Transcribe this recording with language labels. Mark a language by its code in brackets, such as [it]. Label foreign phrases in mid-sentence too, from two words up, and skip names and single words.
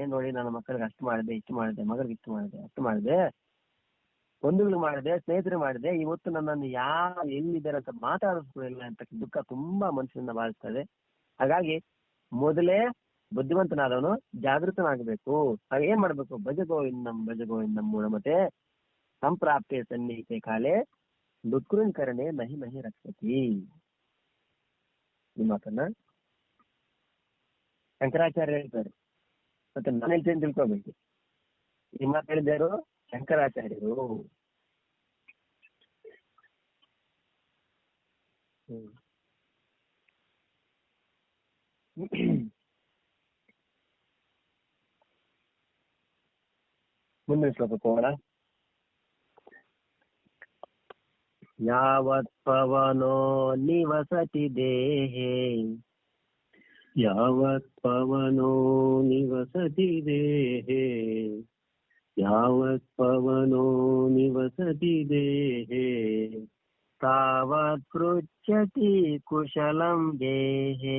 [kn] ನೋಡಿ, ನನ್ನ ಮಕ್ಕಳಿಗೆ ಅಷ್ಟು ಮಾಡಿದೆ, ಇಷ್ಟು ಮಾಡಿದೆ, ಮಗಳಿಗೆ ಇಷ್ಟು ಮಾಡಿದೆ, ಅಷ್ಟು ಮಾಡಿದೆ, ಬಂಧುಗಳು ಮಾಡಿದೆ, ಸ್ನೇಹಿತರು ಮಾಡಿದೆ, ಇವತ್ತು ನನ್ನನ್ನು ಯಾರು ಎಲ್ಲಿದ್ದಾರೆ ಅಂತ ಮಾತಾಡಿಸ್ಕೊಳ್ಳಿಲ್ಲ ಅಂತ ದುಃಖ ತುಂಬಾ ಮನುಷ್ಯನ ಬಾಳಿಸ್ತದೆ. ಹಾಗಾಗಿ ಮೊದಲೇ ಬುದ್ಧಿವಂತನಾದವನು ಜಾಗೃತನಾಗಬೇಕು. ಹಾಗೆ ಏನ್ ಮಾಡ್ಬೇಕು? [sa] ಭಜಗೋವಿಂದಂ ಮೂಢಮತೆ ಸಂಪ್ರಾಪ್ತೆ ಸನ್ನಿಹಿತೆ ಕಾಲೇ ದುಃಖೃನ್ ಕರಣೆ ನಹಿ ನಹಿ ರಕ್ಷತಿ. [kn] ಈ ಮಾತನ್ನ ಶಂಕರಾಚಾರ್ಯ ಹೇಳ್ತಾರೆ, ಮತ್ತೆ ನಾನು ಹೇಳ್ತೇನೆ ತಿಳ್ಕೊಬೇಕು. ಈ ಮಾತು ಹೇಳಿದ್ದಾರು ಶಂಕರಾಚಾರ್ಯರು. ಮುಂದಿನ ಶ್ಲೋಕಕ್ಕೆ ಹೋಗೋಣ. [sa] ಯಾವತ್ ಪವನೋ ನಿವಸತಿ ದೇಹೇ, ಯಾವತ್ ಪವನೋ ನಿವಸತಿ ದೇಹೇ, ಯಾವತ್ ಪವನೋ ನಿವಸತಿ ದೇಹೇ, ತಾವತ್ ಪೃಚ್ಛತಿ ಕುಶಲಂ ದೇಹೇ,